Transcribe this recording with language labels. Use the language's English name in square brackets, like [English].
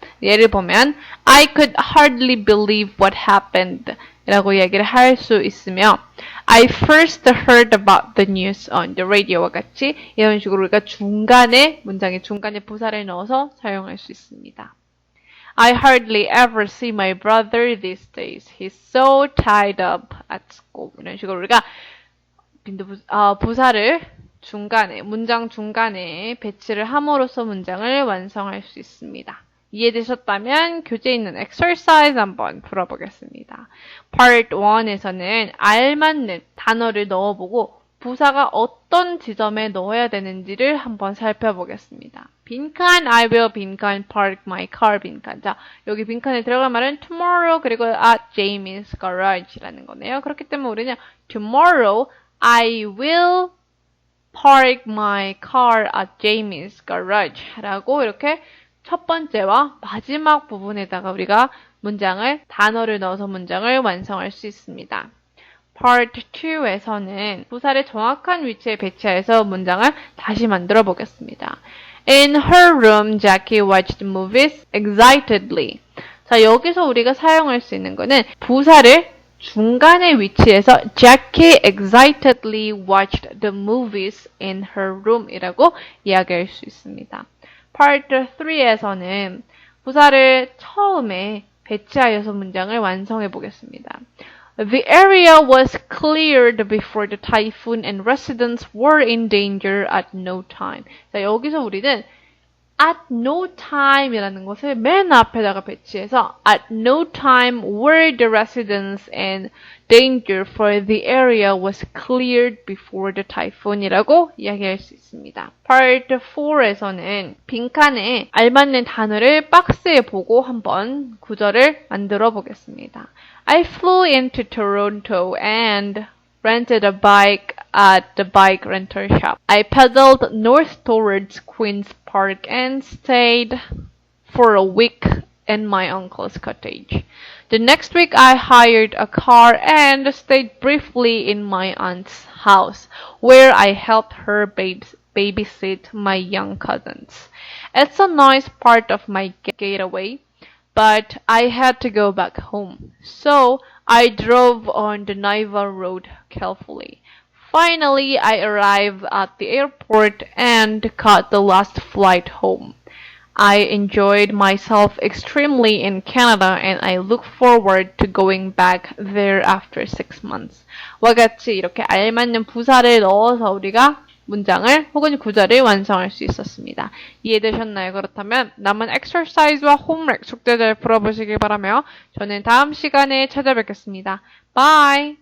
[Korean] 예를 보면 [English] I could hardly believe what happened [Korean] 라고 이야기를 할 수 있으며 [English] I first heard about the news on the radio [Korean] 와 같이 이런 식으로 우리가 문장의 중간에 부사를 넣어서 사용할 수 있습니다. [English] I hardly ever see my brother these days. He's so tied up at school. [Korean] 이런 식으로 우리가 부사를 문장 중간에 배치를 함으로써 문장을 완성할 수 있습니다. 이해되셨다면 교재에 있는 exercise 한번 풀어보겠습니다. Part 1에서는 알맞는 단어를 넣어보고 부사가 어떤 지점에 넣어야 되는지를 한번 살펴보겠습니다. [English] 빈칸, I will 빈칸, park my car 빈칸. [Korean] 자, 여기 빈칸에 들어갈 말은 tomorrow 그리고 at Jamie's garage라는 거네요. 그렇기 때문에 우리는 [English] tomorrow I will park my car at Jamie's garage [Korean] 라고 이렇게 첫 번째와 마지막 부분에다가 우리가 단어를 넣어서 문장을 완성할 수 있습니다. Part 2에서는 부사를 정확한 위치에 배치해서 문장을 다시 만들어 보겠습니다. [English] In her room, Jackie watched movies excitedly. [Korean] 자, 여기서 우리가 사용할 수 있는 거는 부사를 중간에 위치해서 [English] Jackie excitedly watched the movies in her room [Korean] 이라고 이야기할 수 있습니다. Part 3에서는 부사를 처음에 배치하여서 문장을 완성해 보겠습니다. [English] The area was cleared before the typhoon and residents were in danger at no time. [Korean] 자, 여기서 우리는 [English] at no time [Korean] 이라는 것을 맨 앞에다가 배치해서 [English] at no time were the residents in danger for the area was cleared before the typhoon [Korean] 이라고 이야기할 수 있습니다. Part 4에서는 빈칸에 알맞는 단어를 박스에 보고 한번 구절을 만들어 보겠습니다. [English] I flew into Toronto and rented a bike at the bike rental shop. I pedaled north towards Queen's Park and stayed for a week in my uncle's cottage. The next week I hired a car and stayed briefly in my aunt's house, where I helped her babysit my young cousins. It's a nice part of my getaway, but I had to go back home. So I drove on the Naiva Road carefully. Finally, I arrived at the airport and caught the last flight home. I enjoyed myself extremely in Canada and I look forward to going back there after 6 months. [Korean] 와 같이 이렇게 알맞는 부사를 넣어서 우리가 문장을 혹은 구절을 완성할 수 있었습니다. 이해되셨나요? 그렇다면 남은 exercise와 homework 숙제들 풀어보시길 바라며 저는 다음 시간에 찾아뵙겠습니다. Bye!